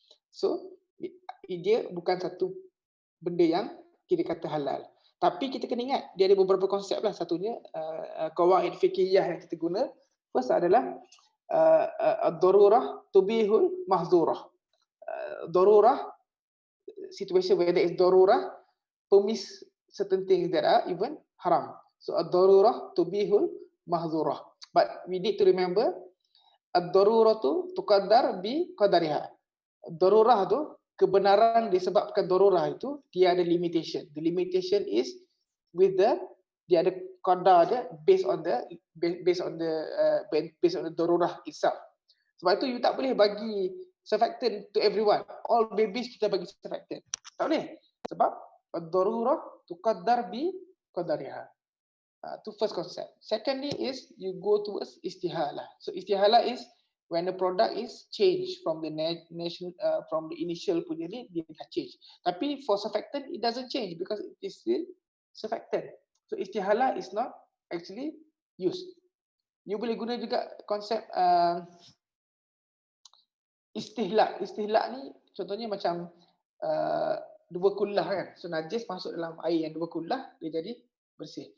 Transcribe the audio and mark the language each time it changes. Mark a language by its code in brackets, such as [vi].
[ms] So dia bukan satu benda yang kita kata halal. Tapi kita kena ingat dia ada beberapa konsep lah. Satunya qawaid fiqhiyah yang kita guna. First adalah ad-darurah tubihul mahdzurah. [en] Darurah, situation where there is darurah permits certain things that are even haram. So ad-darurah tubihul mahdzurah. But we need to remember ad-darurah tu tuqaddar bi qadariha. [ms] Darurah tu, kebenaran disebabkan darurah itu dia ada limitation. [en] The limitation is with the [ms] dia ada qadar dia based on the darurah itself. Sebab itu you tak boleh bagi surfactant [en] to everyone. All babies [ms] kita bagi surfactant. Tak boleh. Sebab ad-darurah tuqaddar bi qadariha. Itu first concept. [en] Secondly is you go towards istihalah. So istihalah is when the product is changed from the from the initial [ms] punya ni, dia dah change. [en] Tapi for surfactant it doesn't change because it is still surfactant. So istihalah is not actually used. [ms] You boleh guna juga konsep istihlak. Istihlak ni contohnya macam dua kullah kan. So najis masuk dalam air yang dua kullah, dia jadi bersih.